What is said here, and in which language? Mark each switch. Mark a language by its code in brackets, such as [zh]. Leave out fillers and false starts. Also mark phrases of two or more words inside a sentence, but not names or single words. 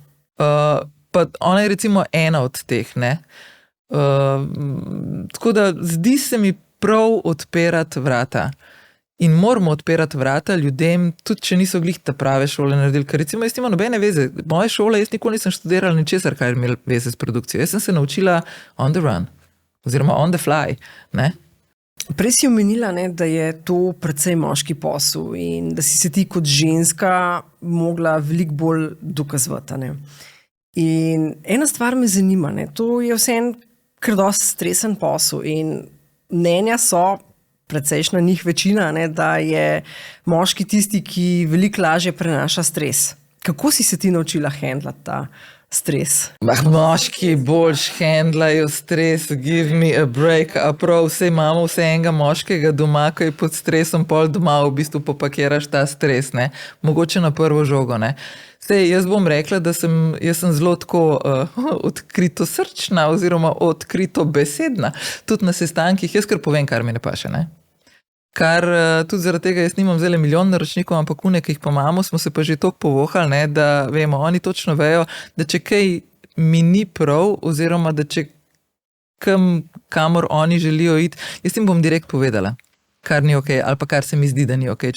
[sl] Pa ona je recimo ena od teh, ne. Tako da zdi se mi prav odpirati vrata. In moramo odpirati vrata ljudem, tudi če niso glih ta prave šole naredili. Ker recimo jaz nimam nobene veze. Moje šole, jaz nikoli nisem študirala ničesar, kar je imel veze s produkcijo. Jaz sem se naučila [en] on the run, [sl] oziroma [en] on the fly, [sl] ne. Prej si omenila, ne, da je to precej moški posel in da si se ti kot ženska mogla veliko bolj dokazovati, ne. In ena stvar me zanima, ne, to je vseeno kar dosti stresen posel in mnenja so, precejšnja njih večina, ne, da je moški tisti, ki veliko lažje prenaša stres. Kako si se ti naučila handlati ta stres? Moški boljš handlajo stres, [en] give me a break, [sl] a prav vse imamo vse enega moškega doma, ki je pod stresom, pol doma v bistvu popakiraš ta stres, ne. Mogoče na prvo žogo, ne. Sej, jaz bom rekla, da jaz sem zelo tako odkrito srčna oziroma odkrito besedna. Tudi na sestankih, jaz kar povem, kar mi ne paše, ne. Kar tudi zaradi tega jaz nimam zdaj milijon naročnikov, ampak une, ki jih pa imamo, smo se pa že toliko povohali, ne, da vemo, oni točno vejo, da če kaj mi ni prav, oziroma da če kamor oni želijo iti, jaz jim bom direkt povedala, kar ni okej, ali pa kar se mi zdi, da ni okej.